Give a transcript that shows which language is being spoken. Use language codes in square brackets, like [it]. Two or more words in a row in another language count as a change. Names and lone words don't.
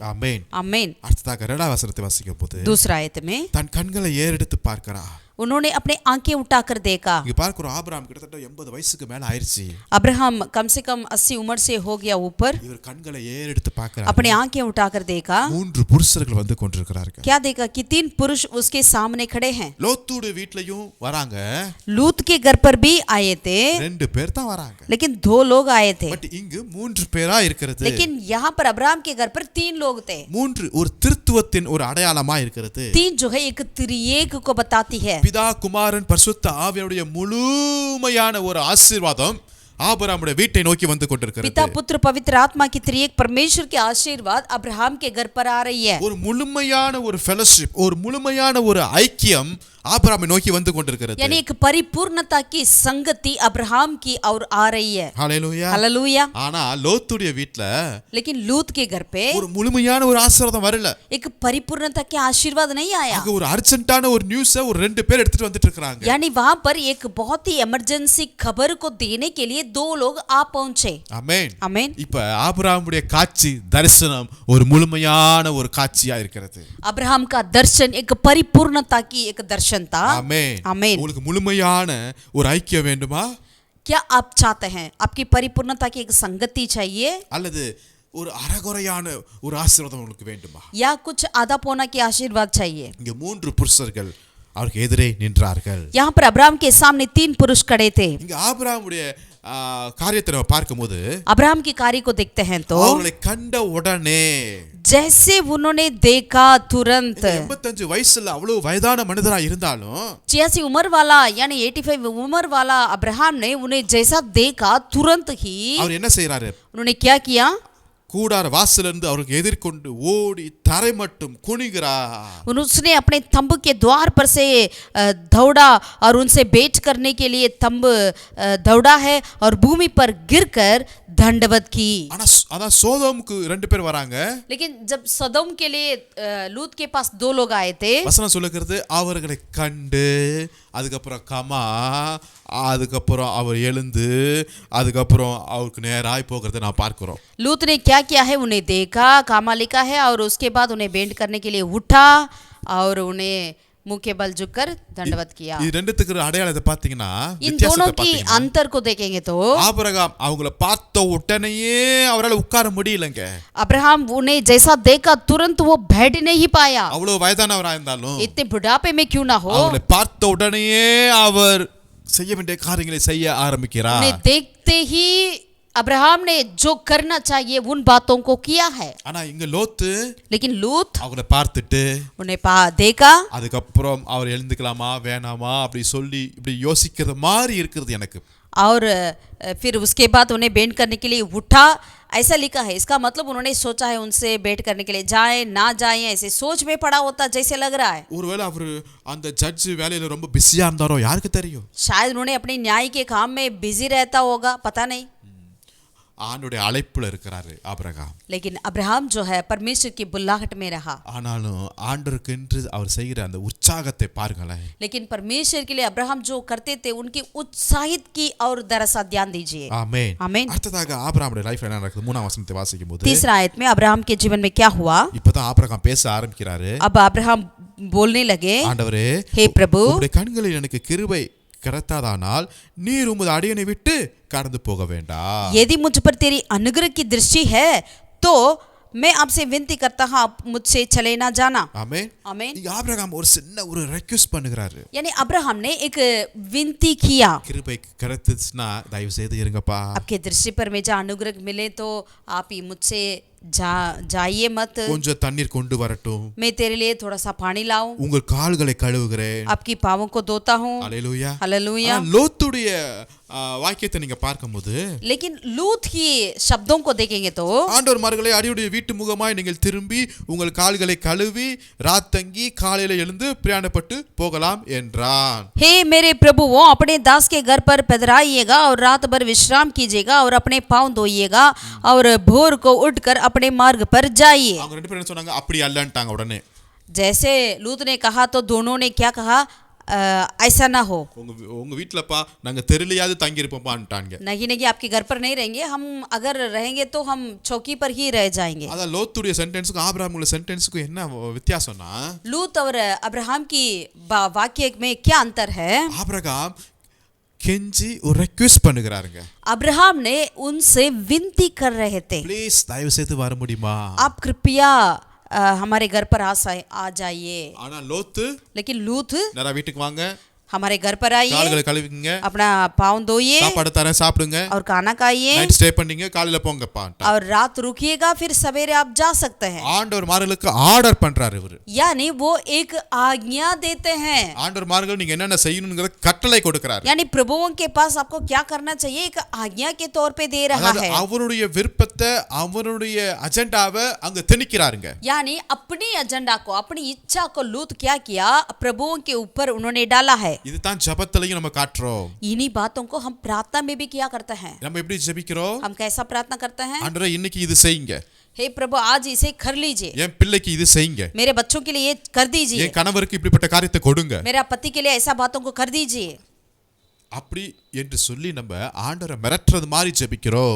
[ta] ஆமென். [hi] आमीन। [ta] அடுத்ததாக 2வது வசனத்தை வாசிக்கும் போது [hi] दूसरा आयत में [ta] தன் கண்களை ஏறெடுத்து பார்க்கிறார். [hi] उन्होंने अपने आंखें उठाकर देखा। [ta] இங்க பார்க்கிறோம், ஆபிரகாம் கிட்டத்தட்ட 80 வயசுக்கு மேல ஆயிருச்சு. [hi] अब्राहम कम से कम 80 उम्र से हो गया ऊपर। [ta] இவர் கண்களை ஏறெடுத்து பார்க்கிறார். [hi] अपने आंखें उठाकर देखा। [ta] 3 புருஷர்கள் வந்து கொண்டிருக்கிறார்கள். [hi] क्या देखा कि 3 पुरुष उसके सामने खड़े हैं। [ta] லோத்துடைய வீட்லயும் வராங்க. [hi] लूत के घर पर भी आए थे, [ta] 2 பேர் தான் வராங்க. [hi] लेकिन 2 लोग आए थे। [ta] பட் இங்கு 3 பேரா இருக்கிறது. [hi] लेकिन यहाँ पर अब्राहम के घर पर 3 लोग थे। [ta] 3 ஒரு திருத்துவத்தின் ஒரு அடையாளமா இருக்கிறது. [hi] 3 जो है एक त्रिएक को बताती है। [ta] பிதா குமாரன் பரிசுத்த ஆவியாருடைய முழுமையான ஒரு ஆசீர்வாதம் ஆபிரகாமுடைய வீட்டை நோக்கி வந்து கொண்டிருக்கிறது. [hi] पिता पुत्र पवित्र आत्मा की त्रिएक परमेश्वर के आशीर्वाद अब्राहम के घर पर आ रही है। [ta] ஒரு முழுமையான ஒரு ஃபெலோஷிப், ஒரு முழுமையான ஒரு ஐக்கியம் ஆபிரகாமை நோக்கி வந்து கொண்டிருக்கிறது. [hi] यानी एक परिपूर्णता की संगति अब्राहम की और आ रही है। [ta] ஹalleluya. [hi] हालेलुया। [ta] ஆனா லோத்துடைய வீட்ல [hi] लेकिन लूत के घर पे [ta] ஒரு முழுமையான ஒரு ஆசீர்வாதம் வரல. [hi] एक परिपूर्णता के आशीर्वाद नहीं आया। [ta] அங்க ஒரு அர்ஜென்ட்டான ஒரு நியூஸை ஒரு 2 பேர் எடுத்துட்டு வந்துட்டு இருக்காங்க. [hi] यानी वहां पर एक बहुत ही इमरजेंसी खबर को देने के लिए 2 लोग आ पहुंचे। [ta] ஆமென். [hi] आमीन। [ta] இப்ப ஆபிரகாமுடைய காட்சி தரிசனம் ஒரு முழுமையான ஒரு காட்சியா இருக்கிறது. [hi] अब्राहम का दर्शन एक परिपूर्णता की एक दर्शन था। [ta] ஆமென். [hi] आमीन। [ta] உங்களுக்கு முழுமையான ஒரு ஐக்கியம் வேண்டுமா? [hi] क्या आप चाहते हैं आपकी परिपूर्णता की एक संगति चाहिए, [ta] அல்லது ஒரு அறகுறையான ஒரு ஆசீர்வாதம் உங்களுக்கு வேண்டுமா? [hi] या कुछ आधा पौना की आशीर्वाद चाहिए? [ta] இங்க 3 புருஷர்கள் அவருக்கு எதிரே நின்றார்கள். [hi] यहाँ पर अब्राहम के सामने 3 पुरुष खड़े थे। [ta] இங்க ஆபிரகாமுடைய காரியத்தை நம்ம பார்க்கும்போது [hi] अब्राहम के कार्य को देखते हैं तो [ta] அவர்களை கண்ட உடனே [hi] जैसे उन्होंने देखा तुरंत। [ta] 85 वयசுல அவ்வளவு வயதான மனிதரா இருந்தாலும் [hi] 86 उम्र वाला यानी 85 उम्र वाला अब्राहम ने उन्हें जैसा देखा तुरंत ही [ta] அவர் என்ன செய்யறாரு? [hi] उन्होंने क्या किया? [ta] கூடார வாசலிருந்து அவருக்கு எதிர்கொண்டு ஓடி தரை மட்டும் குனிகிறார். [hi] उसने अपने तंबू के द्वार पर से दौड़ा और उनसे भेंट करने के लिए तंबू दौड़ा है और भूमि पर गिरकर दंडवत की। [ta] ஆனா அதான் சோதோமுக்கு 2 பேர் வராங்க. [hi] लेकिन जब सदोम के लिए लूत के पास 2 लोग आए थे, [ta] வசனம் சொல்லுகிறது அவர்களை கண்டு அதுக்கப்புறம் கமா அதுக்கப்புறம் அவர் எழுந்து அதுக்கப்புறம் அவருக்கு நேராய் போகிறதை நான் பார்க்கிறோம். [hi] लूत ने क्या किया है? उन्हें देखा, कामा लिखा है, और उसके बाद उन्हें भेंट करने के लिए उठा और उन्हें मुंह के बल झुककर दंडवत किया। [ta] இது ரெண்டுத்துக்கு அடையாளத்தை பாத்தீங்கன்னா [hi] इन दोनों [ta] வித்தியாசத்தை [hi] की [ta] பாத்தீங்கன்னா [hi] अंतर को देखेंगे तो [ta] ஆபிரகாம் அவங்கள பார்த்த உடனேயே அவரால் உட்கார முடியலங்க. [hi] अब्राहम उन्हें जैसा देखा तुरंत वो बैठ नहीं पाया। [ta] அவ்வளவு வயதானவரா இருந்தாலும் [hi] इतने बुढ़ापे में क्यों ना हो, [ta] அவங்களை பார்த்த உடனேயே அவர் செய்ய வேண்டிய காரியங்களை செய்ய ஆரம்பிக்கிறார். [hi] उन्हें देखते ही अब्राहम ने जो करना चाहिए उन बातों को किया है। [ta] ஆனா இங்க லோத்து [hi] लेकिन लूत [ta] அவங்கள பார்த்துட்டு [hi] उन्हें देखा, [ta] அதுக்கப்புறம் அவர் எழுந்துக்கலாமா வேணாமா அப்படி சொல்லி இப்படி யோசிக்கிறது மாதிரி இருக்கிறது எனக்கு. [hi] और फिर उसके बाद उन्हें भेंट करने के लिए उठा, ऐसा लिखा है। इसका मतलब उन्होंने सोचा है उनसे भेंट करने के लिए जाए ना जाए, ऐसे सोच में पड़ा होता जैसे लग रहा है। [ta] ஒருவேளை அவர் அந்த ஜட்ஜ் வேலையில ரொம்ப பிஸியா இருந்தாரோ யாருக்கு தெரியும்? [hi] शायद उन्होंने अपने न्याय के काम में बिजी रहता होगा, पता नहीं। [ta] ஆண்டுடைய அழைப்புல இருக்கிறாரு ஆபிரகாம். [hi] लेकिन अब्राहम जो है परमेश्वर की बुलाहट में रहा। [ta] ஆனாலும் ஆண்டவருக்கென்று அவர் செய்கிற அந்த உற்சாகத்தை பாருங்களேன். [hi] लेकिन परमेश्वर के लिए अब्राहम जो करते थे उनकी उत्साहित की और दरअसल ध्यान दीजिए। [ta] ஆமென். [hi] आमीन। [ta] அடுத்ததாக ஆபிரகாமுடைய லைஃப்ல என்ன நடக்குது? 3ஆம் வசனத்தை வாசிக்கும்போது [hi] तीसरा आयत में अब्राहम के जीवन में क्या हुआ? [ta] இப்பதான் ஆபிரகாம் பேச ஆரம்பிக்கிறாரு. [hi] अब अब्राहम बोलने लगे, [ta] ஆண்டவரே [hi] हे प्रभु, [ta] உம்முடைய கண்களில் எனக்கு கிருபை கிடைத்தாதானால் நீர் உமது அடியனை விட்டு கடந்து போக வேண்டாம். [hi] यदि मुझ पर तेरी अनुग्रह की दृष्टि है तो मैं आपसे विनती करता हूं आप मुझसे चले ना जाना। [ta] ஆமென். [hi] आमीन। [ta] இங்க ஆபிரகாம் ஒரு சின்ன ஒரு ரெக்வெஸ்ட் பண்ணுகிறாரு. [hi] यानी अब्राहम ने एक विनती किया, [ta] கிருபை கிடைத்துச்சுன்னா தயவு செய்து இருங்கப்பா. [hi] आपके दृष्टि पर मुझे अनुग्रह मिले तो आप ही मुझसे जाइए मत, [ta] கொஞ்சம் தண்ணீர் கொண்டு வரட்டும், [hi] मैं तेरे लिए थोड़ा सा पानी लाऊं, [ta] உங்கள் கால்களை கழுவுகிறேன். [hi] आपकी पावों को धोता हूँ। [ta] அல்லேலூயா. [hi] हालेलुया। [ta] லோத்துடைய வாக்கியத்தை நீங்க பார்க்கும்போது [hi] लेकिन लूत की शब्दों को देखेंगे तो [ta] ஆண்டவர்மார்களே, அடியுடைய வீட்டு முகமாய் நீங்கள் திரும்பி உங்கள் கால்களை கழுவி ராத்தங்கி காலையில எழுந்து பிரயாணப்பட்டு போகலாம் என்றான். [hi] हे मेरे प्रभुओं, अपने दास के घर पर पधराइएगा और रात भर विश्राम कीजिएगा और अपने पाँव धोइएगा और भोर को उठकर अपने मार्ग पर जाइए। [ta] அவங்க ரெண்டு பேரும் என்ன சொன்னாங்க? அப்படி அல்லன்ட்டாங்க உடனே. [hi] जैसे लूत ने कहा तो दोनों ने क्या कहा? ऐसा ना हो। [ta] உங்க வீட்டுலப்பா நாங்க தெருலையாவது தங்கி இருப்போம்ப்பான்ட்டாங்க. [hi] नहीं नहीं, आपके घर पर नहीं रहेंगे, हम अगर रहेंगे तो हम चौकी पर ही रह जाएंगे। [ta] அதான் லோத்துடைய சென்டென்ஸுக்கும் ஆபிரகாமுடைய சென்டென்ஸுக்கும் என்ன வித்தியாசம்னா, [hi] लूत और अब्राहम की वाक्य में क्या अंतर है? [ta] ஆபிரகாம் கெஞ்சி ஒரு ரெக்வெஸ்ட் பண்ணுகிறாருங்க. [hi] अब्राहम ने उनसे विनती कर रहे थे, [ta] ப்ளீஸ் தயவு செய்து வர முடியுமா? [hi] आप कृपया हमारे घर पर आ जाइए। [ta] ஆனா லோத்து, [hi] लेकिन लूत [ta] நேரா வீட்டுக்கு வாங்க, [hi] हमारे घर पर आइए, [ta] கால்களை கழுவிங்க, [hi] अपना पाँव धोइए [ta] சாப்பாடு தரேன் சாப்பிடுங்க, [hi] और खाना खाइए [en] night stay [ta] பண்ணீங்க, காலையில போங்கப்பா. [hi] और रात रुकिएगा, फिर सवेरे आप जा सकते हैं। [ta] ஆண்டவர்மார்களுக்கு ஆர்டர் பண்றாரு இவரு. [hi] यानी वो एक आज्ञा देते हैं, [ta] ஆண்டவர்மார்கள் நீங்க என்னென்ன செய்யணும்ங்கற கட்டளை கொடுக்கிறாரு. [hi] यानी प्रभुओं के पास आपको क्या करना चाहिए एक आज्ञा के तौर पे दे रहा है। [ta] அவருடைய விருப்பத்தை அவருடைய அஜெண்டாவை அங்க திணிக்கிறாருங்க. [hi] यानी अपनी एजेंडा को, अपनी इच्छा को लूत क्या किया? प्रभुओं के ऊपर उन्होंने डाला है। [ta] இதுதான் ஜெபத்திலையும் நம்ம காட்டுறோம். [hi] इन्हीं बातों को हम प्रार्थना में भी किया करते हैं। [ta] நம்ம எப்படி ஜெபிக்கிறோம்? [hi] हम कैसा प्रार्थना करते हैं? [ta] ஆண்டவரே இன்னைக்கு இது செய்யுங்க, [hi] हे प्रभु आज इसे कर लीजिए, [ta] என் பிள்ளைக்கு இது செய்யுங்க, [hi] मेरे बच्चों के लिए ये कर दीजिए, [ta] என் கணவருக்கு இப்படிப்பட்ட காரியத்தை கொடுங்க, [hi] मेरा पति के लिए ऐसा बातों को कर दीजिए। [ta] அப்படி என்று சொல்லி நம்ம ஆண்டவரை மிரட்டுறது மாதிரி ஜெபிக்கிறோம்.